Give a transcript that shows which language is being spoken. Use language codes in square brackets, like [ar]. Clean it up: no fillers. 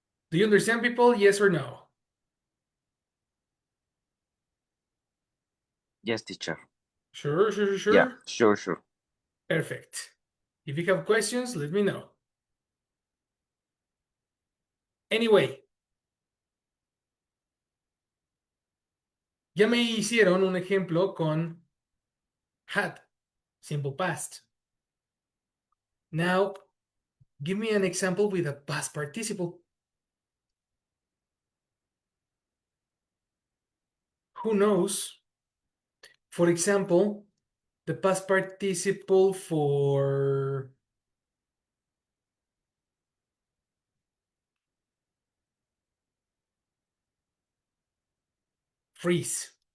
[en] Do you understand, people? Yes or no? Yes, teacher. Yeah, Sure. sure. Perfect. If you have questions, let me know. [es] Anyway, ya me hicieron un ejemplo con had, simple past. [en] Now, give me an example with a past participle. Who knows? For example, the past participle for freeze.